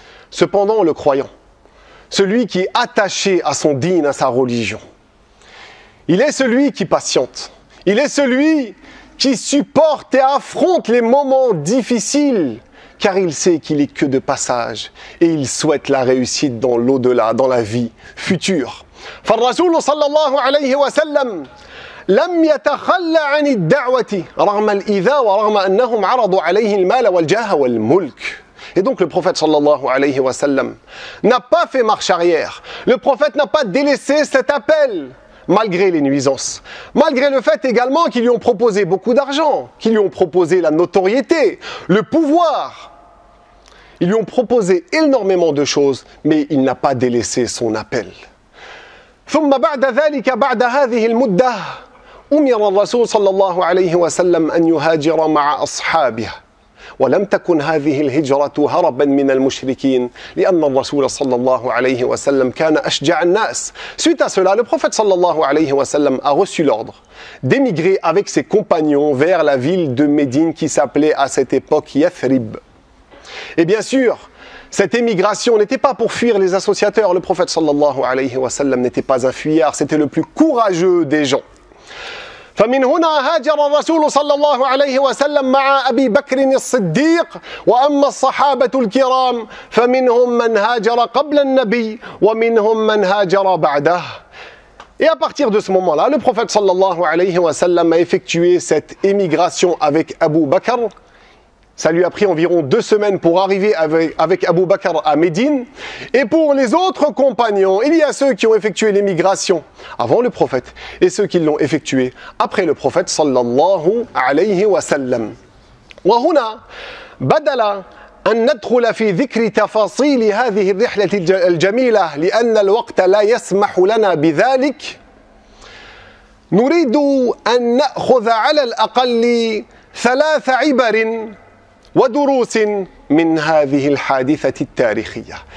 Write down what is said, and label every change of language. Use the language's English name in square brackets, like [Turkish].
[French] Cependant, le croyant, celui qui est attaché à son dîn, à sa religion, il est celui qui patiente, il est celui qui supporte et affronte les moments difficiles, car il sait qu'il est que de passage et il souhaite la réussite dans l'au-delà, dans la vie future. [Arabic] فالرسول صلى الله عليه وسلم لم يتخلى عن الدعوة رغم الإيذاء ورغم أنهم عرضوا عليه المال والجاه والملك. [French] Et donc le prophète sallallahu alayhi wa sallam n'a pas fait marche arrière. Le prophète n'a pas délaissé cet appel, malgré les nuisances. Malgré le fait également qu'ils lui ont proposé beaucoup d'argent, qu'ils lui ont proposé la notoriété, le pouvoir. Ils lui ont proposé énormément de choses, mais il n'a pas délaissé son appel. [Arabic] ثم بعد ذلك بعد هذه المدة أمر الرسول صلى الله عليه وسلم أن يهاجر مع أصحابه. ولم تكن هذه الهجرة هربا من المشركين لأن الرسول صلى الله عليه وسلم كان أشجع الناس. [French] Suite à cela, le prophète [Arabic] صلى الله عليه وسلم [French] a reçu l'ordre d'émigrer avec ses compagnons vers la ville de Médine qui s'appelait à cette époque Yathrib. Et bien sûr, cette émigration n'était pas pour fuir les associateurs. Le prophète [Arabic] صلى الله عليه وسلم [French] n'était pas un fuyard, c'était le plus courageux des gens. [Arabic] فمن هنا هاجر الرسول صلى الله عليه وسلم مع أبي بكر الصديق وأما الصحابة الكرام فمنهم من هاجر قبل النبي ومنهم من هاجر بعده. [French] Et à partir de ce moment-là, le prophète sallallahu alayhi wa sallam a effectué cette émigration avec Abu Bakr. Ça lui a pris environ 2 semaines pour arriver avec Abu Bakr à Médine. Et pour les autres compagnons, il y a ceux qui ont effectué l'émigration avant le prophète et ceux qui l'ont effectué après le prophète sallallahu alayhi wa sallam. [Arabic] وهنا بدل أن ندخل في ذكر تفاصيل هذه الرحلة الجميلة لأن الوقت لا يسمح لنا بذلك. نريد أن نأخذ على الأقل 3 عبر ودروس من هذه الحادثة التاريخية.